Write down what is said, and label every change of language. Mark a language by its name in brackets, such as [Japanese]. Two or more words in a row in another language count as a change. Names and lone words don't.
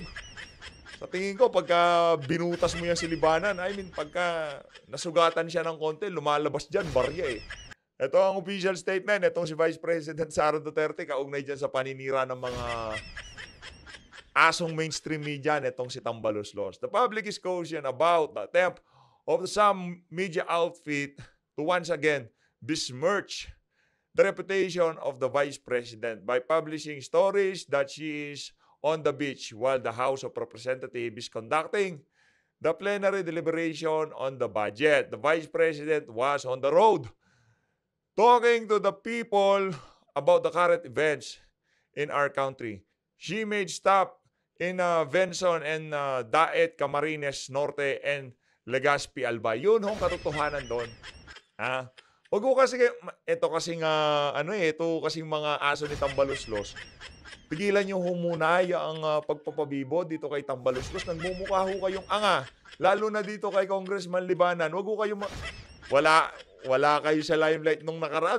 [Filipino] Sa tingin ko, pagka binutas mo yan si Libanan, pagka nasugatan siya ng konti, lumalabas dyan, barya eh. Ito ang official statement. Itong si Vice President Sara Duterte, kaugnay dyan sa paninira ng mga asong [English] mainstream media, [Filipino] itong si Tambaluslos. [English] The public is cautioned about the attempt of some media outfit to once again besmirch the reputation of the Vice President by publishing stories that she is on the beach while the House of Representatives is conducting the plenary deliberation on the budget. The Vice President was on the road talking to the people about the current events in our country. She made stop in Venson and Daet, Camarines Norte and Legazpi, Albay. [Filipino] Yun hong katotohanan doon. Wag ko kasi, ito kasing mga aso ni Tambaluslos. Pigilan nyo ho muna ang pagpapabibo dito kay Tambaluslos. Nagmumukha ho kayong anga. Lalo na dito kay Congressman Libanan. Wag ho kayong wala kayo sa limelight nung nakaraan.